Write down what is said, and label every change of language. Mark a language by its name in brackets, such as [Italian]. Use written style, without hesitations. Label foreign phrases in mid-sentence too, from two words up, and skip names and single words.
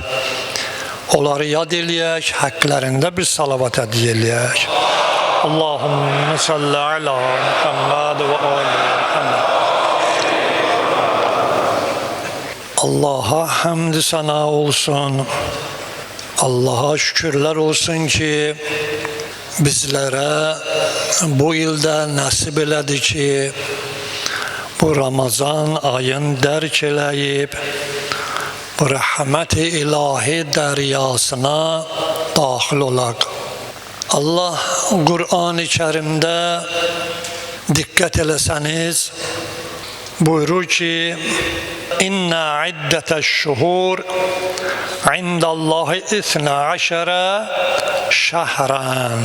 [Azerbaijani] Onları yad eləyək, həqqlərində bir salavat hədiyyə eləyək. [Arabic] اللهم صل على محمد وآل محمد. [Azerbaijani] Allah'a hamd-i sana olsun. Allah'a şükürler olsun ki bizlere bu ildə nəsib elədi ki bu Ramazan ayın dərk eləyib bu rəhmət-i ilahi dəryasına daxil olaq. Allah Qur'an-ı Kərimdə diqqət eləsəniz buyurur ki: [Arabic] إن عدة الشهور عند الله 12 شهرا.